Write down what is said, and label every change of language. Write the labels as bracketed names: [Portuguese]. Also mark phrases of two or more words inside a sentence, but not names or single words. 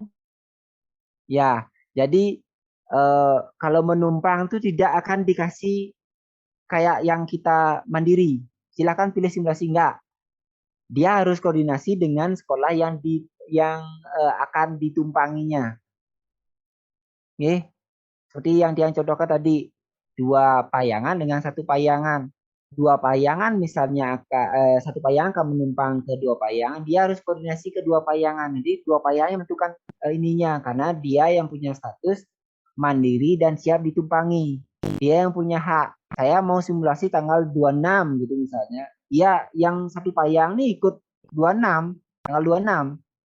[Indonesian] ya, jadi kalau menumpang itu tidak akan dikasih kayak yang kita mandiri. Silakan pilih simulasi, enggak. Dia harus koordinasi dengan sekolah yang akan ditumpanginya. Oke. Seperti yang Tiang contohkan tadi, 2 payangan dengan 1 payangan. 2 payangan misalnya, 1 payangan akan menumpang ke 2 payangan, dia harus koordinasi ke 2 payangan. Jadi 2 payangan menentukan ininya, karena dia yang punya status mandiri dan siap ditumpangi. Dia yang punya hak. Saya mau simulasi tanggal 26 gitu misalnya. Iya, yang 1 payang nih ikut 26, tanggal 26.